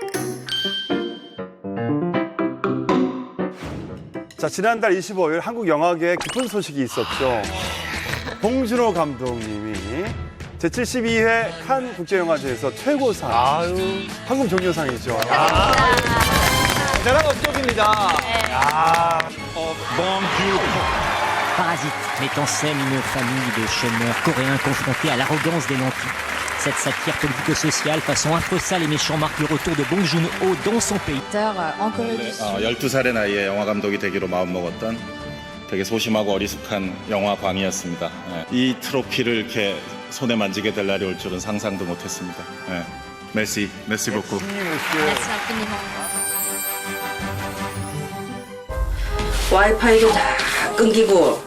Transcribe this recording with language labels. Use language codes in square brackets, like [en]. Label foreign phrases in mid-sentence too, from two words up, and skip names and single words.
[ko] 자, 지난달 25일 한국 영화계에 기쁜 소식이 있었죠. 봉준호 감독님이 제72회 칸 국제영화제에서 최고상 황금 종려상이죠. 대단한 업적입니다. [fr] Parasite met en scène une famille de chômeurs coréens confrontés à l'arrogance des nantis. Cette satire politico-sociale façon infosale et méchant marque le retour de Bong Joon-ho dans son pays. [ko] 12살의 나이에 영화 감독이 되기로 마음먹었던 되게 소심하고 어리숙한 영화광이었습니다. 이 트로피를 이렇게 손에 만지게 될 날이 올 줄은 상상도 못했습니다. [fr] merci beaucoup. [ko] 와이파이도 다 끊기고.